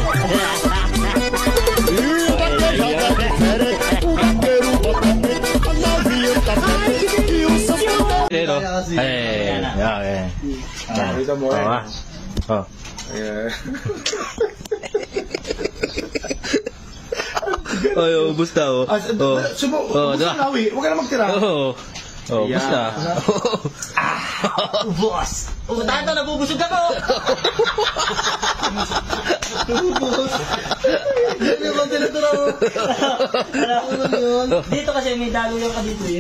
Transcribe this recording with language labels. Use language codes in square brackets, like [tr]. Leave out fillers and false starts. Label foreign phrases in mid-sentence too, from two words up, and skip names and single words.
[pt] E o vaqueiro joga diferente. O vaqueiro bota dentro, a novinha tá dentro. E o sambão. Oh, Gustavo. [tl] Nawi, huwag ka na magtira. Oh, basta. Boss! Dahil na nabubusog ako! Hindi naman tinatira mo. Dito kasi may daluyan ka dito eh.